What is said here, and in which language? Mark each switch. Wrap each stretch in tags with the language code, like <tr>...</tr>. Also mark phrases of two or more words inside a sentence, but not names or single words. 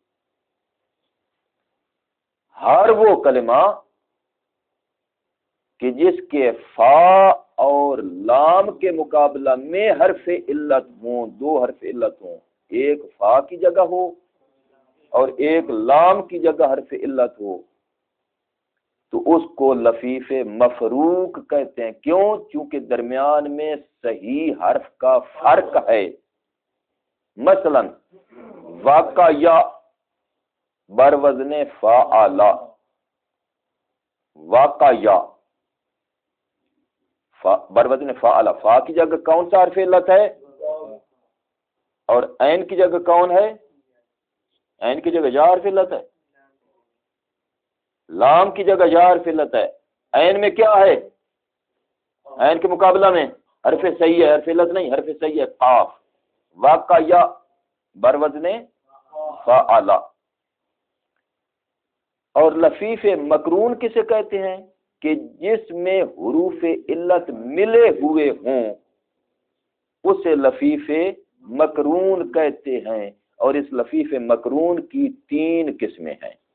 <ur>ہر وہ کلمہ کہ جس کے فا اور لام کے مقابلہ میں حرف علت ہوں، دو حرف علت ہوں، ایک فا کی جگہ ہو اور ایک لام کی جگہ حرف علت ہو، تو اس کو لفیف مفروق کہتے ہیں. کیوں؟ چونکہ درمیان میں صحیح حرف کا فرق ہے. مثلا واقع یا بر وزن فاعلا، واقع یا بر وزن فاعلا، فا کی جگہ کون سا حرف علت ہے اور عین کی جگہ کون ہے؟ عین کی جگہ یا حرف علت ہے، لام کی جگہ یا حرف علت ہے. عین میں کیا ہے؟ عین کے مقابلہ میں حرف صحیح ہے، حرف علت نہیں، حرف صحیح ہے قاف. واقع یا بر وزن فاعلا. اور لفیف مقرون کسے کہتے ہیں؟ کہ جس میں حروف علت ملے ہوئے ہوں اسے لفیف مقرون کہتے ہیں. اور اس لفیف مقرون کی 3 قسمیں ہیں.</ur>